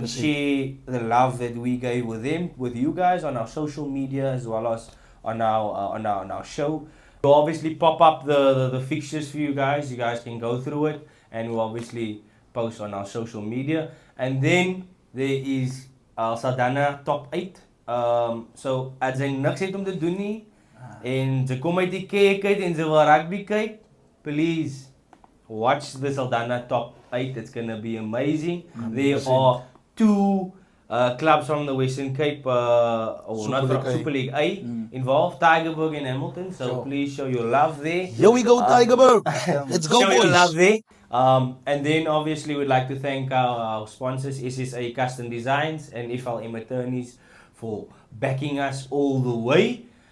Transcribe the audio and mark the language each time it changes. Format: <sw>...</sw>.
<en>And share the love that we gave with them, with you guys on our social media as well as on our show. We'll obviously pop up the fixtures for you guys. You guys can go through it, and we'll obviously post on our social media. And then there is Saldana top 8.</en> <af>So as jy niks het om te doen nie en jy kom uit die kyk en jy wil rugby kyk,</af> <en>please watch the Saldana top 8. It's gonna be amazing. 100%. There are 2 clubs from the Western Cape, Super League A involved, Tigerberg and Hamilton. So please show your love there. Here we go, Tigerberg. Let's go, show boys. Your love there. And then obviously we'd like to thank our sponsors, SSA Custom Designs and FLM Attorneys, for backing us all the way.</en>